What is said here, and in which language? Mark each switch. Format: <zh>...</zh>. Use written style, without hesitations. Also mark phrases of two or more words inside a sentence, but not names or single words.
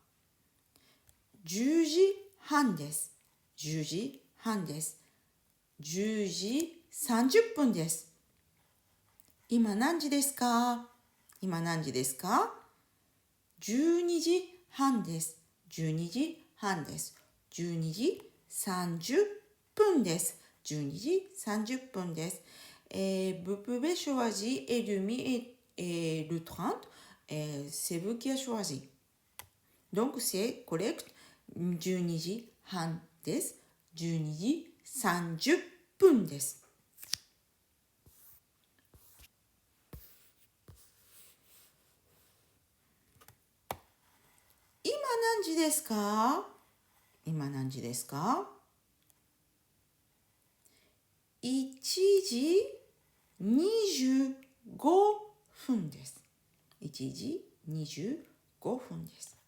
<ja>10時半です。10時半です。10時30分です。今何時ですか？今何時ですか？ 12時半です。12時半です。12時30分です。12時30分です。</ja> <fr>vous pouvez choisir et demi et le 30. C'est vous qui a choisi. Donc c'est correct.</fr> <ja>12 時半です。12時30分です。今何時ですか？今何時ですか？ 1時25分です。1時25分です。</ja>